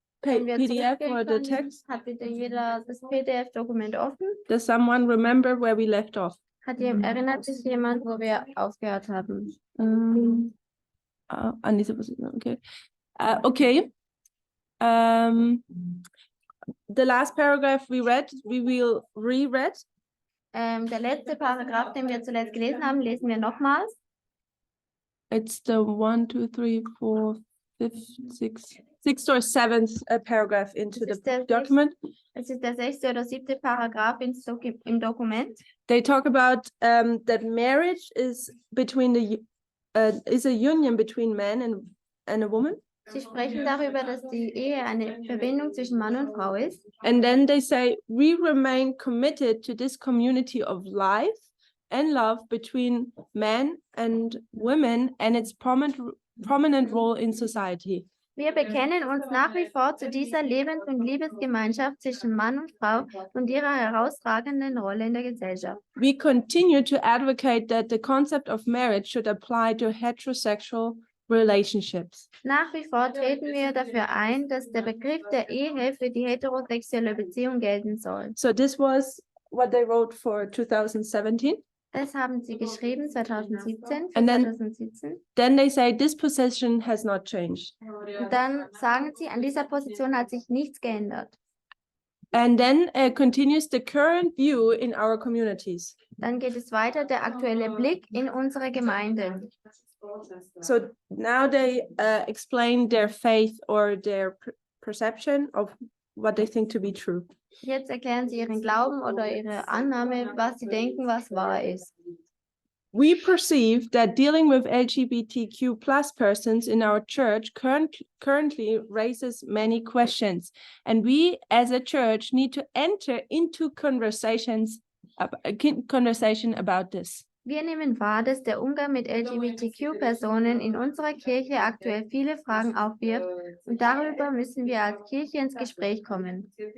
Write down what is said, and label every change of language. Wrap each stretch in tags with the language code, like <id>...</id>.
<de>Wenn wir</de> <en>PDF</en> <de>zurückgehen</de> <en>or the</en> <de>können,</de> <en>text?</en> <de>hat bitte jeder das PDF-Dokument offen?</de> <en>Does someone remember where we left off?</en> <de>Erinnert sich jemand, wo wir aufgehört haben? An diese Position, okay. Okay.</de> <en>The last paragraph we read, we will reread.</en> <de>Der letzte Paragraph, den wir zuletzt gelesen haben, lesen wir nochmals.</de> <en>It's the 1, 2, 3, 4, 5, 6th or 7th paragraph into the document.</en> <de>Es ist der 6. oder 7. Paragraph im Dokument.</de> <en>They talk about that marriage is between is a union between man and a woman.</en> <de>Sie sprechen darüber, dass die Ehe eine Verbindung zwischen Mann und Frau ist.</de> <en>And then they say, we remain committed to this community of life and love between men and women and its prominent role in society.</en> <de>Wir bekennen uns nach wie vor zu dieser Lebens- und Liebesgemeinschaft zwischen Mann und Frau und ihrer herausragenden Rolle in der Gesellschaft.</de> <en>We continue to advocate that the concept of marriage should apply to heterosexual relationships.</en> <de>Nach wie vor treten wir dafür ein, dass der Begriff der Ehe für die heterosexuelle Beziehung gelten soll.</de> <en>So this was what they wrote for 2017.</en> <de>Das haben sie geschrieben 2017,</de> <en>And</en> <de>2017.</de> <en>Then they say this position has not changed.</en> <de>Und dann sagen sie, an dieser Position hat sich nichts geändert.</de> <en>And then continues the current view in our communities.</en> <de>Dann geht es weiter, der aktuelle Blick in unsere Gemeinden.</de> <en>So now they explain their faith or their perception of what they think to be true.</en> <de>Jetzt erklären sie ihren Glauben oder ihre Annahme, was sie denken, was wahr ist.</de> <en>We perceive that dealing with LGBTQ plus persons in our church currently raises many questions, and we as a church need to enter into conversation about this.</en> <de>Wir nehmen wahr, dass der Umgang mit LGBTQ-Personen in unserer Kirche aktuell viele Fragen aufwirft und darüber müssen wir als Kirche ins Gespräch kommen.</de>